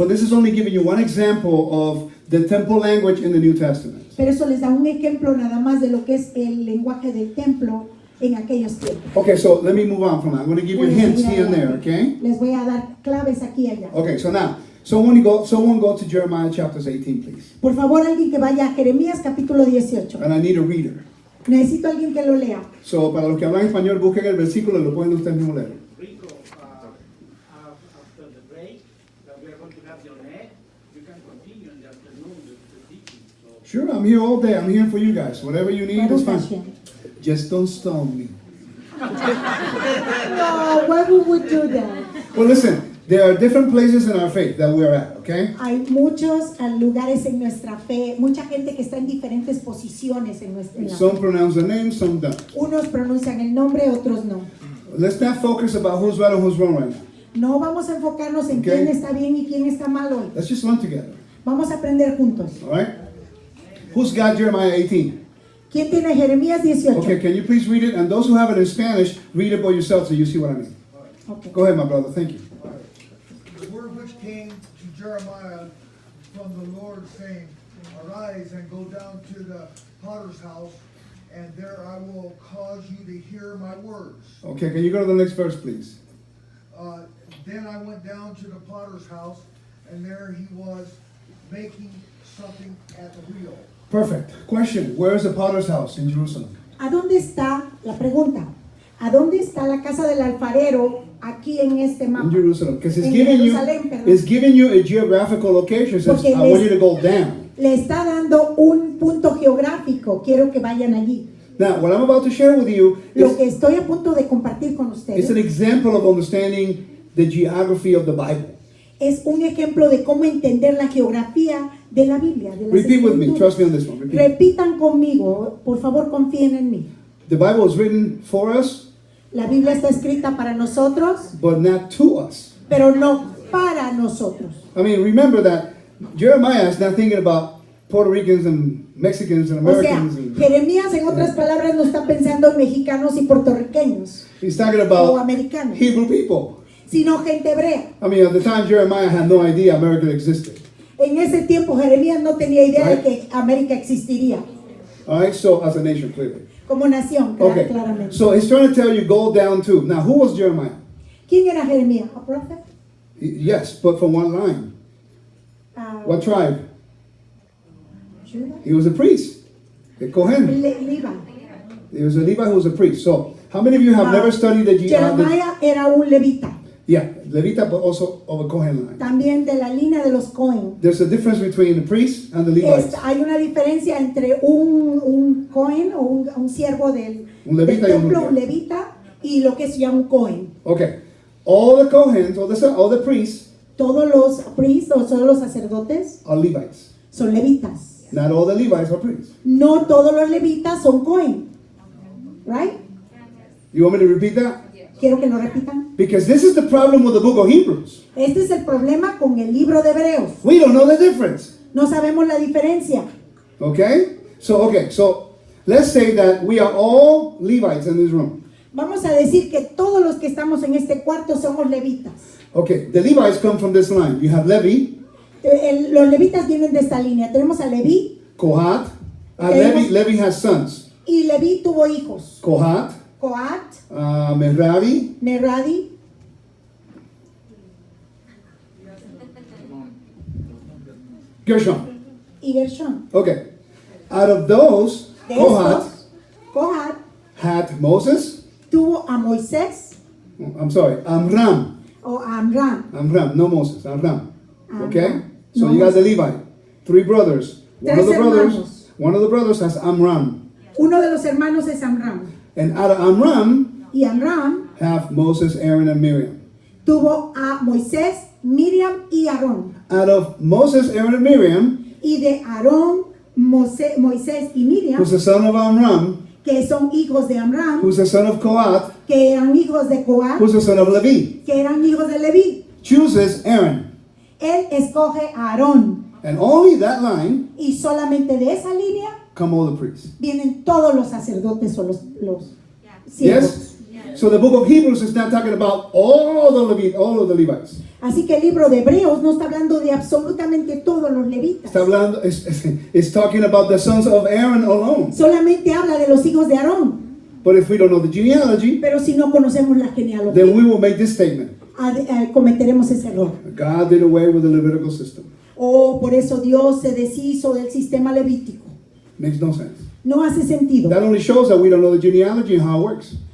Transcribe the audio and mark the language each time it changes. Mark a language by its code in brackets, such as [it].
[en] But this is only giving you one example of the temple language in the New Testament. [es] Pero eso les da un ejemplo nada más de lo que es el lenguaje del templo en aquellos tiempos. [en] Okay, so let me move on from that. I'm going to give you [es] Voy a [en] hints [es] seguir [en] here and there, [es] adelante. [en] okay? [es] Les voy a dar claves aquí y allá. [en] Okay, so now, someone go to Jeremiah chapters 18, please. [es] Por favor, alguien que vaya a Jeremías capítulo 18. [en] And I need a reader. [es] Necesito alguien que lo lea. So, para los que hablan español, busquen el versículo y lo pueden ustedes mismos leer. [en] Rico, after the break that we are going to have your net, you can continue in the afternoon with the teaching. So Sure, I'm here all day. I'm here for you guys. Whatever you need is [he] Baruch [en] fine. [he] Hashem. [en] Just don't stone me. No, why would we do that? Well, listen, there are different places in our faith that we're at, okay? [es] Hay muchos lugares en nuestra fe, mucha gente que está en diferentes posiciones en nuestra en la fe. [en] Some pronounce the name, some don't. [es] Unos pronuncian el nombre, otros no. [en] Let's not focus about who's right and who's wrong right now. [es] No vamos a enfocarnos en [en] Okay. [es] quién está bien y quién está mal hoy. [en] Let's just learn together, [es] Vamos a aprender juntos. [en] all right? Who's got Jeremiah 18? [es] ¿Quién tiene Jeremías 18? [en] Okay, can you please read it? And those who have it in Spanish, read it by yourself so you see what I mean. Okay. Go ahead, my brother. Thank you. The word which came to Jeremiah from the Lord, saying, Arise and go down to the potter's house, and there I will cause you to hear my words. Okay, can you go to the next verse, please? Then I went down to the potter's house, and there he was making something at the wheel. Perfect. Question, where is the potter's house in Jerusalem? [es] ¿A dónde está, la pregunta, ¿a dónde está la casa del alfarero aquí en este [en] In [es] mapa? [en] Jerusalem. Because [es] En Jerusalén, perdón. [en] it's giving you a geographical location. It says, [es] Porque [en] I want you to go down. [es] Le está dando un punto geográfico, quiero que vayan allí. [en] Now, what I'm about to share with you [es] Lo [en] is [es] que estoy a punto de compartir con [en] it's [es] ustedes [en] an example of understanding the geography of the Bible. [es] es un ejemplo de cómo entender la geografía de la Biblia. De las [en] Repeat with me. [es] Escrituras. [en] Trust me on this one. Repeat. [es] Repitan conmigo, por favor confíen en mí. [en] The Bible is written for us, [es] La Biblia está escrita para nosotros, [en] but not to us. [es] pero no para nosotros. [en] I mean, remember that Jeremiah is not thinking about Puerto Ricans and Mexicans and [es] O sea, [en] Americans. And [es] Jeremías en otras palabras no está pensando en mexicanos y puertorriqueños [en] he's talking [es] o [en] about [es] americanos, [en] Hebrew people. [es] sino gente hebrea. [en] I mean, at the time, Jeremiah had no idea America existed. [es] En ese tiempo Jeremías no tenía idea de [en] Right. [es] que América existiría [en] All right, so as a nation, clearly. [es] como nación, [en] Okay, [es] claramente. [en] so he's trying to tell you, go down to. Now, who was Jeremiah? [es] ¿Quién era Jeremías? [en] ¿A prophet? Yes, but from one line. Ah, What tribe? Judah? He was a priest. The Kohen. Levi. He was a Levite who was a priest. So, how many of you have never studied the [es] Jeremiah era un levita, [en] Yeah, Levita, but also of a Kohen line. [es] también de la línea de los Cohen. [en] There's a difference between the priest and the Levites. [es] Hay una diferencia entre un Cohen o un siervo del Un levita y un templo, levita. un levita, y lo que es ya un Cohen. [en] Okay, all the Kohens, all the priests [es] Todos los priests o todos los sacerdotes [en] are Levites. [es] son levitas. [en] Not all the Levites are priests. [es] No todos los levitas son Cohen. [en] Right? You want me to repeat that? [es] Quiero que lo repitan. [en] Because this is the problem with the book of Hebrews. [es] Este es el problema con el libro de Hebreos. [en] We don't know the difference. [es] No sabemos la diferencia. [en] Okay? So let's say that we are all Levites in this room. [es] Vamos a decir que todos los que estamos en este cuarto somos levitas. [en] Okay, the Levites come from this line. You have Levi, [es] Los levitas vienen de esta línea. Tenemos a Leví [en] Kohat. [es] Tenemos- [en] Levi has sons. [es] y Leví tuvo hijos. [en] Kohat, [es] Coat, [en] Merari, [es] Merari [en] Gershon. [es] y Gershon. [en] Okay. Out of those, [es] De [en] Kohat [es] estos, Coat [en] had Moses. [es] tuvo a Moisés [en] I'm sorry, Amram. [es] o a Amram. [en] Amram, no Moses, Amram. Okay? [es] Amram. [en] So [es] No [en] you got the Moses. Levite. Three brothers. [es] Tres hermanos. [en] One of the brothers has Amram. [es] Uno de los hermanos es Amram. [en] And out of Amram [es] Y Amram [en] have Moses, Aaron, and Miriam. [es] tuvo a Moisés, Miriam y Aarón. [en] Out of Moses, Aaron, and Miriam, [es] Y de Aarón, Moisés y Miriam, [en] who's the son of Amram, [es] que son hijos de Amram, [en] who's the son of Kohat, [es] que eran hijos de Coat, [en] who's the son of Levi, [es] que eran hijos de Leví. [en] chooses Aaron. [es] Él escoge a Aarón. [en] And only that line [es] Y solamente de esa línea [en] come all the priests. [es] vienen todos los sacerdotes o los siervos. [en] Yes? So the book of Hebrews is not talking about all of the Levites. [es] Así que el libro de Hebreos no está hablando de absolutamente todos los levitas. Está hablando, [en] it's talking about the sons of Aaron alone. [es] Solamente habla de los hijos de Aarón. [en] But if we don't know the genealogy, [es] Pero si no conocemos la [en] then [es] genealogía, [en] we will make this statement. [es] cometeremos ese error. [en] God did away with the Levitical system. [es] O por eso Dios se deshizo del sistema levítico. [en] Makes no sense. [es] No hace sentido. [en] That only shows that we don't know the genealogy and how it works.